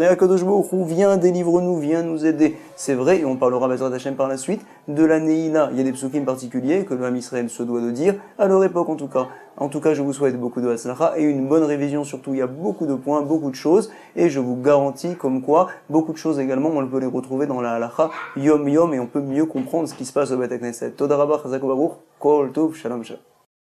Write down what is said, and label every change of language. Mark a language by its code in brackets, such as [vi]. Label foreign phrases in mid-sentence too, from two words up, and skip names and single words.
[fr] Akadosh Baruch Hu, viens, délivre-nous, viens nous aider. C'est vrai, et on parlera [he] בעזרת השם [fr] par la suite, de la Neila. Il y a des psukim particuliers que le Ham Israël se doit de dire, à leur époque en tout cas. En tout cas, je vous souhaite beaucoup de Hatzlacha et une bonne révision surtout. Il y a beaucoup de points, beaucoup de choses, et je vous garantis comme quoi, beaucoup de choses également, on peut les retrouver dans la [he] הלכה יום יום, [fr] et on peut mieux comprendre ce qui se passe au Beit HaKnesset. [he] תודה רבה, חזק וברוך, כל טוב, שלום שלום.